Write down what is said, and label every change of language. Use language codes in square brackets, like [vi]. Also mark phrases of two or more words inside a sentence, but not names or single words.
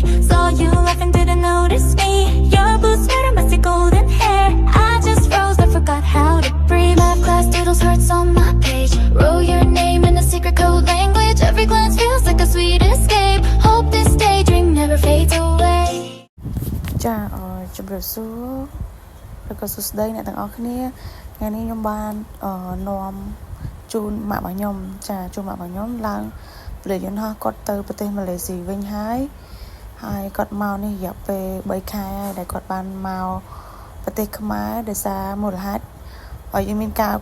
[en] Saw you laughing, didn't notice me. Your blue sweater, messy golden hair. I just froze, I forgot how to breathe. Math class doodles hearts on my page. Wrote your name in a secret code language. Every glance feels like a sweet escape. Hope this daydream never fades away. [km] ចាជម្រាបសួរឬក៏សួស្តីអ្នកទាំងអស់គ្នាថ្ងៃនេះខ្ញុំបាននាំជូនម៉ាក់របស់ខ្ញុំចាជូនម៉ាក់របស់ខ្ញុំឡើងពលិយន្តហោះគាត់ទៅប្រទេសម៉ាឡេស៊ីវិញហើយគាត់មកនេះរយៈពេល3ខែហើយដែលគាត់បានមកប្រទេសខ្មែរដោយសារមូលហេតុឲ្យយើងមានការ